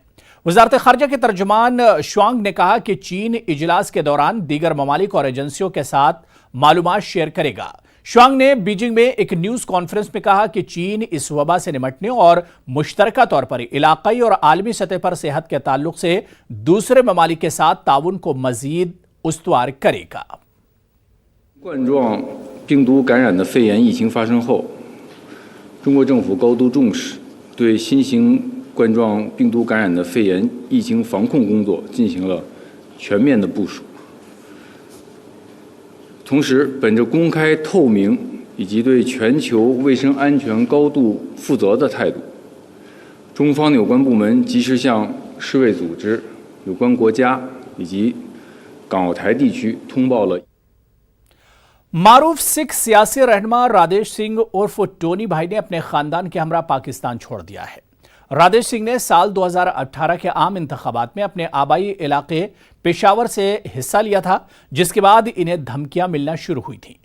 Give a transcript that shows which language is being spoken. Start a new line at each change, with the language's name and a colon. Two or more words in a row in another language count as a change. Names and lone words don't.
Urdu: وزارت خارجہ کے ترجمان شوانگ نے کہا کہ چین اجلاس کے دوران دیگر ممالک اور ایجنسیوں کے ساتھ معلومات شیئر کرے گا. شوانگ نے بیجنگ میں ایک
English: news conference
Urdu: میں کہا کہ چین اس وبا سے نمٹنے اور مشترکہ طور پر علاقائی اور عالمی سطح پر صحت کے تعلق سے دوسرے ممالک کے ساتھ تعاون کو مزید استوار کرے گا.
Chinese: 冠状病毒感染的肺炎疫情发生后，中国政府高度重视，对新型冠状病毒感染的肺炎疫情防控工作进行了全面的部署。同时，本着公开透明以及对全球卫生安全高度负责的态度，中方有关部门及时向世卫组织、有关国家以及港澳台地区通报了。
Urdu: معروف سکھ سیاسی رہنما رادیش سنگھ عرف ٹونی بھائی نے اپنے خاندان کے ہمراہ پاکستان چھوڑ دیا ہے. رادیش سنگھ نے سال 2018 کے عام انتخابات میں اپنے آبائی علاقے پشاور سے حصہ لیا تھا، جس کے بعد انہیں دھمکیاں ملنا شروع ہوئی تھی.